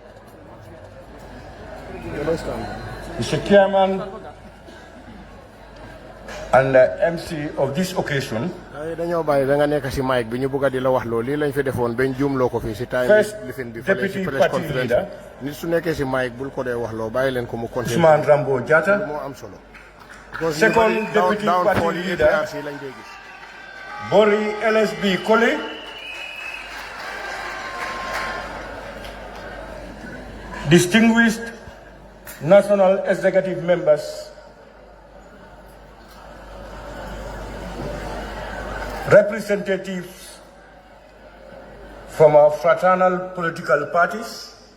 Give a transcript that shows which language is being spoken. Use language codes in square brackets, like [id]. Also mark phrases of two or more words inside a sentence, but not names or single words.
[en] Mr. Chairman and MC of this occasion. [wo] dañoo bàyyi da nga nekk si mic bi ñu bëgg di la wax loolu lii lañ fi defoon bañ juumloo ko fii si time lifin bi fële si [en] press conference [wo] nit su nekkee si mic bul ko dee wax loo bàyyi leen ko mu continuer Ousmane Rambo Jatta. moo am solo. [en] Second deputy party leader Bori LSB Kole. Distinguished national executive members, representatives from our fraternal political parties,